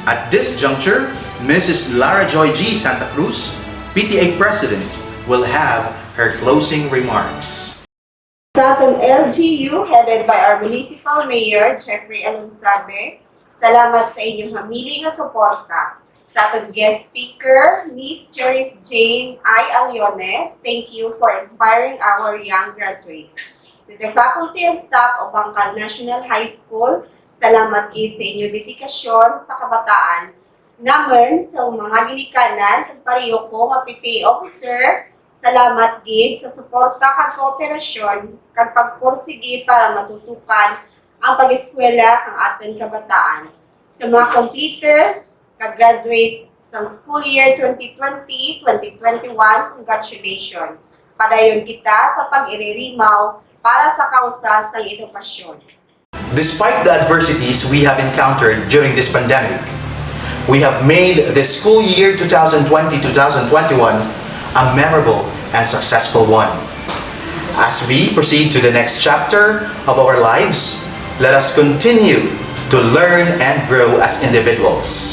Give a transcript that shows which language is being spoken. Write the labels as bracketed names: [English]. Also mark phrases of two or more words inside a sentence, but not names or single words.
[English] At this juncture, Mrs. Lara Joy G. Santa Cruz, PTA President, will have her closing remarks. [Filipino] Sa ating LGU, [English] headed by our Municipal Mayor, Jeffrey Alonsabe, [Hiligaynon] salamat sa inyong hamiling nga suporta. [Filipino] Sa ating [English] guest speaker, [Filipino] Miss Cherise Jane I. [English] Aliones, thank you for inspiring our young graduates. To the faculty and staff of Bancal National High School, [Hiligaynon] salamat gid sa inyong dedikasyon sa kabataan. Naman sa mga ginikanan kag pareho ko nga PTA officer, salamat gid sa suporta kag kooperasyon kag pagpursige para matutukan ang pag-eskwela kang aton kabataan. Sa mga completers kag graduate sa [English] school year [Hiligaynon] 2020-2021, congratulations. Padayon kita sa pag-iririmaw para sa kausa sa edukasyon. [English] Despite the adversities we have encountered during this pandemic, we have made the school year 2020-2021 a memorable and successful one. As we proceed to the next chapter of our lives, let us continue to learn and grow as individuals.